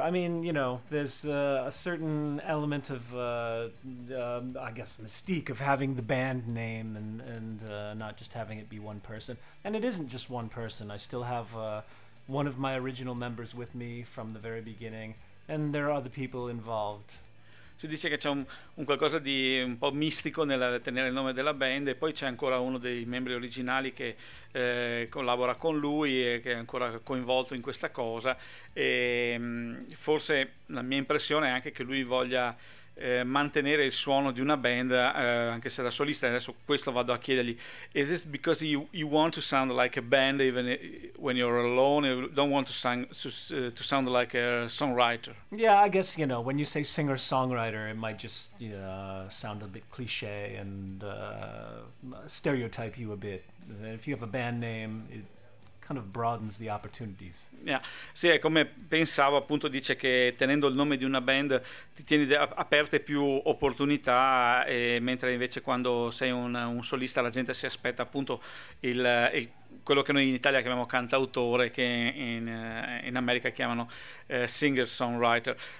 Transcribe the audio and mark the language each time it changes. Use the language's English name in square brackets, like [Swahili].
[English] I mean, you know, there's a certain element of, I guess, mystique of having the band name and not just having it be one person. And it isn't just one person. I still have one of my original members with me from the very beginning, and there are other people involved. [Italian] Si dice che c'è un qualcosa di un po' mistico nel tenere il nome della band, e poi c'è ancora uno dei membri originali che collabora con lui e che è ancora coinvolto in questa cosa. E forse la mia impressione è anche che lui voglia mantenere il suono di una band, anche se da solista. Adesso questo vado a chiedergli: [English] is this because you want to sound like a band even when you're alone? You don't want to sound like a songwriter? Yeah, I guess, you know, when you say singer songwriter, it might just, you know, sound a bit cliche and stereotype you a bit. If you have a band name, it kind of broadens the opportunities. Yeah. [Italian] Sì, è come pensavo, appunto, dice che tenendo il nome di una band ti tieni aperte più opportunità, e mentre invece quando sei un solista la gente si aspetta appunto il quello che noi in Italia chiamiamo cantautore, che in America chiamano singer-songwriter.